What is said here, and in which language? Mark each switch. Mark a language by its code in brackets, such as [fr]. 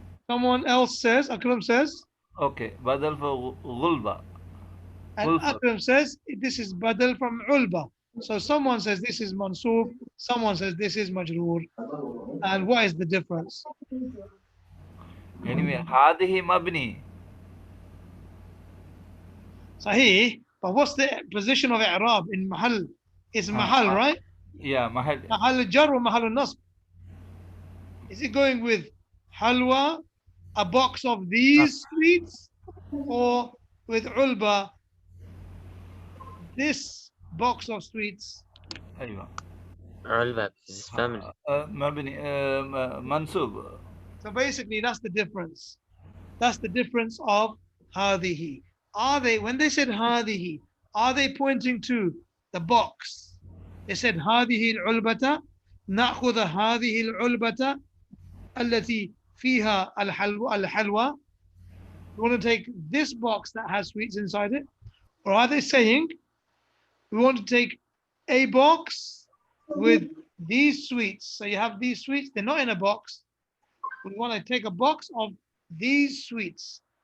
[en] Someone else says, Akram says, Okay, badal for gulba. and Akram says this is badal from ulba. So someone says this is mansub, someone says this is majroor. And what is the difference? Anyway, [ar] هذه مبني. [en] Sahih, but what's the position of i'rab in mahal? It's mahal, right? Yeah, mahal. Mahal jar or mahal nasb? Is it going with halwa, a box of these sweets, or with ulba, this box of sweets? أيوة. علبة is family. [ar] مبني منصوب. [en] So basically that's the difference. That's the difference of هذه. Are they, when they said هذه, are they pointing to the box? They said [ar] هذه العلبة نأخذ هذه العلبة التي فيها الحلوى. [en] We want to take this box that has sweets inside it. Or are they saying we want to take a box with these sweets? So you have these sweets, they're not in a box. We want to take a box of these sweets.